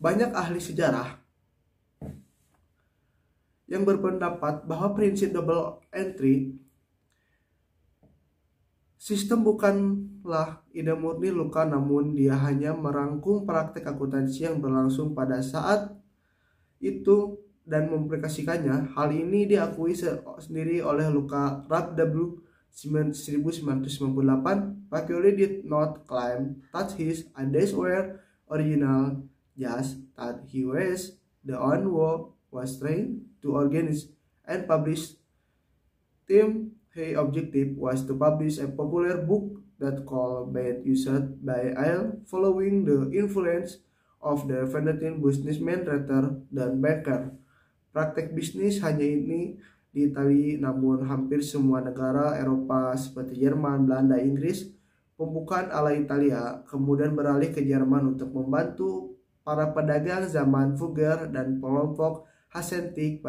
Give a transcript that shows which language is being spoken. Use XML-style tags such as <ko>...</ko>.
<id>Banyak ahli sejarah yang berpendapat bahwa prinsip double entry sistem bukanlah ide murni Luca, namun dia hanya merangkum praktek akuntansi yang berlangsung pada saat itu dan memaplikasikannya. Hal ini diakui sendiri oleh Luca W. 1998.</id> <en>Pacioli did not claim that his ideas were original, just that he was the one who was trained to organize and publish them. His objective was to publish a popular book that could be used by all following the influence of the Venetian businessman rather than banker.</en> <id>Praktek bisnis hanya ini di Italia, namun hampir semua negara Eropa seperti Jerman, Belanda, Inggris, pembukaan ala Italia kemudian beralih ke Jerman untuk membantu para pedagang zaman Fugger dan kelompok Hanseatic.</id>